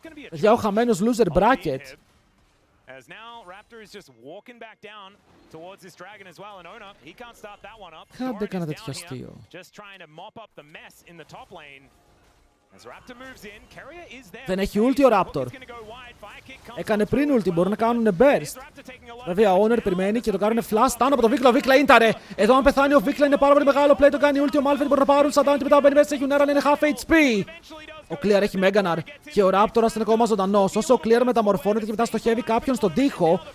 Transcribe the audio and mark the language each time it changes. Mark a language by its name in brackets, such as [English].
[Greek] Για ο χαμένος loser bracket. [English] As now Raptor is just walking back down towards this dragon as well, and Ona, he can't start that one up. [Greek] Κάντε κανένα τέτοιο αστείο. [English] Just trying to mop up the mess in the top lane. As Raptor moves in, Carrier is there. [Greek] Δεν έχει ulti ο Raptor. Έκανε πριν ulti, μπορούν να κάνουν burst. Βέβαια ο Owner περιμένει και το κάνουν flash down από το Βίκλα. Ο Βίκλα ίνταρε. Εδώ αν πεθάνει ο Βίκλα είναι πάρα πολύ μεγάλο play. Το κάνει ulti, ο Malphite μπορεί να πάρουν shutdown και μετά μπαίνει μέσα σε Yunara, είναι half HP. Ο Clear έχει Meganar και ο Raptor είναι ακόμα ζωντανός. Όσο ο Clear μεταμορφώνεται και μετά στοχεύει κάποιον στον τοίχο.